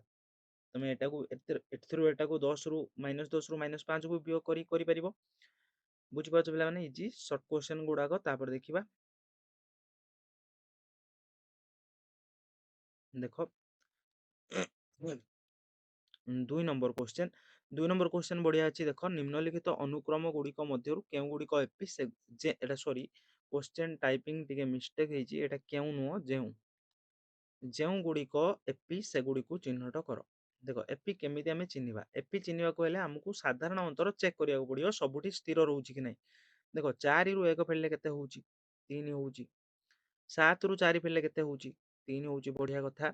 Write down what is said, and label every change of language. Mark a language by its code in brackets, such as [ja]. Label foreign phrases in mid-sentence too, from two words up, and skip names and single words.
[or] ତମେ ଏଟାକୁ ଏଥିରୁ ଏଟାକୁ 10 ରୁ -5 କୁ ବିୟୋଗ କରିପାରିବ। ବୁଝିପାରୁଛ ପିଲାମାନେ? [en] easy short question [or] ଗୁଡାକ। ତାପରେ ଦେଖିବା ଦେଖ 2 ନମ୍ବର क्वेश्चन। 2 ନମ୍ବର क्वेश्चन बढिया ଅଛି ଦେଖ ନିମ୍ନଲିଖିତ ଅନୁକ୍ରମ ଗୁଡିକ ମଧ୍ୟରୁ କେଉଁ ଗୁଡିକ ଏପି ଏଟା [en] sorry question typing [or] ଟିକେ ମିଷ୍ଟେକ୍ ହେଇଛି, ଏଟା କେଉଁ ନୁହଁ ଯେଉଁ ଗୁଡିକ ଏପି ସେଗୁଡିକୁ ଚିହ୍ନଟ କର। ଦେଖ ଏପି କେମିତି ଆମେ ଚିହ୍ନିବା? ଏପି ଚିହ୍ନିବାକୁ ହେଲେ ଆମକୁ ସାଧାରଣ ଅନ୍ତର ଚେକ୍ କରିବାକୁ ପଡିବ ସବୁଠି ସ୍ଥିର ରହୁଛି କି ନାହିଁ। ଦେଖ 4 ରୁ 1 ଫେରିଲେ କେତେ ହଉଛି 3 ହଉଛି, 7 ରୁ 4 ଫେରିଲେ କେତେ ହଉଛି 3 ହଉଛି, ବଢିଆ କଥା।